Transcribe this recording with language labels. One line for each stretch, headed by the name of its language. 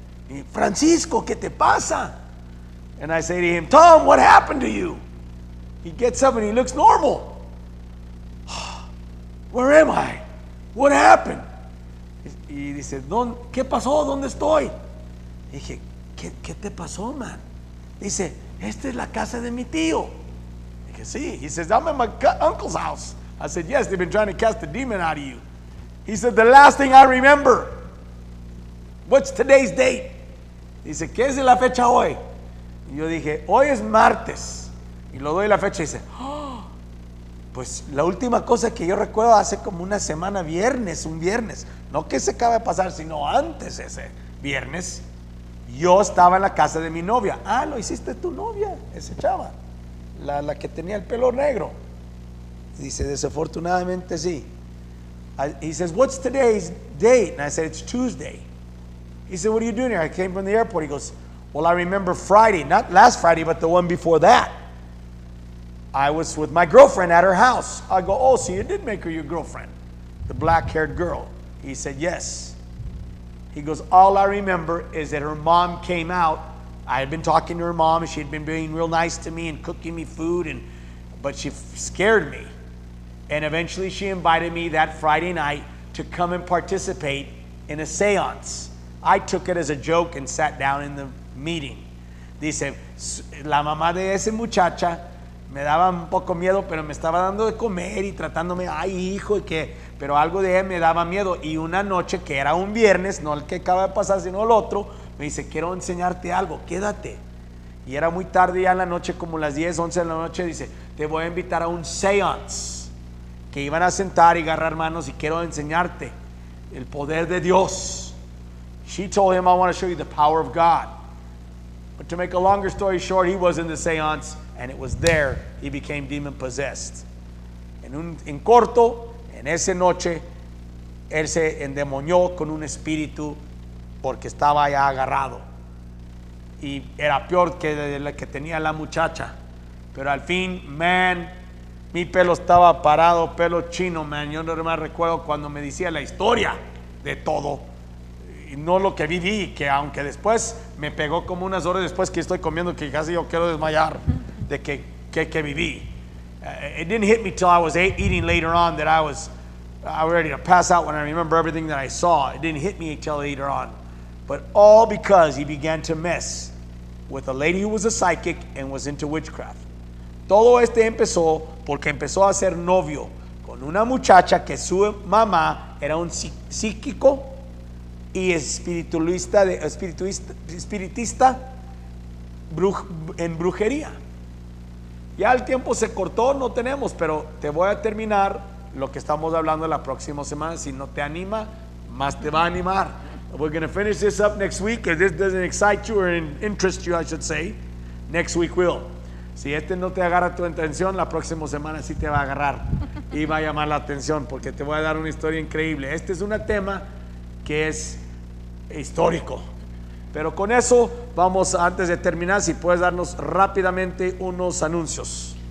Spanish: Y, Francisco, ¿qué te pasa?
English: And I say to him, Tom, what happened to you? He gets up and he looks normal. Where am I? What happened?
Spanish: Y dice, ¿qué pasó? ¿Dónde estoy? Dije, ¿qué te pasó, man? Dice, esta es la casa de mi tío. Dije, sí.
English: He says, I'm at my uncle's house. I said, yes, they've been trying to cast the demon out of you. He said, the last thing I remember. What's today's date?
Spanish: Dice, ¿qué es la fecha hoy? Y yo dije, hoy es martes. Y lo doy la fecha y dice, pues la última cosa que yo recuerdo hace como una semana, un viernes, no que se acaba de pasar, sino antes ese viernes, yo estaba en la casa de mi novia. Ah, lo hiciste tu novia, ese chava, la que tenía el pelo negro. Dice, desafortunadamente sí.
English: He says, what's today's date? And I said, it's Tuesday. He said, what are you doing here? I came from the airport. He goes, well, I remember Friday, not last Friday, but the one before that. I was with my girlfriend at her house. I go, oh, so you did make her your girlfriend, the black-haired girl. He said, yes. He goes, all I remember is that her mom came out. I had been talking to her mom, and she had been being real nice to me and cooking me food, but she scared me. And eventually she invited me that Friday night to come and participate in a seance. I took it as a joke and sat down in the meeting.
Spanish: Dice, la mamá de esa muchacha me daba un poco miedo, pero me estaba dando de comer y tratándome, ay hijo, pero algo de él me daba miedo. Y una noche, que era un viernes, no el que acaba de pasar, sino el otro, me dice, quiero enseñarte algo, quédate. Y era muy tarde ya en la noche, como las 10, 11 de la noche, dice, te voy a invitar a un seance, que iban a sentar y agarrar manos y quiero enseñarte el poder de Dios.
English: She told him, I want to show you the power of God. But to make a longer story short, he was in the seance, and it was there he became demon possessed.
Spanish: En corto, en esa noche, él se endemonió con un espíritu porque estaba ya agarrado. Y era peor que la que tenía la muchacha. Pero al fin, man, mi pelo estaba parado, pelo chino, man. Yo no más recuerdo cuando me decía la historia de todo. Y no lo que viví, que aunque después me pegó como unas horas después que estoy comiendo, que casi yo quiero desmayar de que viví.
English: It didn't hit me till I was eating later on that I was ready to pass out when I remember everything that I saw. It didn't hit me until later on. But all because he began to mess with a lady who was a psychic and was into witchcraft.
Spanish: Todo empezó porque empezó a ser novio con una muchacha que su mamá era un psíquico y espiritista en brujería. Ya el tiempo se cortó, no tenemos, pero te voy a terminar lo que estamos hablando la próxima semana. Si no te anima, más te va a animar.
English: We're going to finish this up next week. If this doesn't excite you or interest you, I should say, next week will.
Spanish: Si no te agarra tu atención, la próxima semana sí te va a agarrar y va a llamar la atención, porque te voy a dar una historia increíble. Este es un tema que es histórico. Pero con eso vamos, antes de terminar, si puedes darnos rápidamente unos anuncios.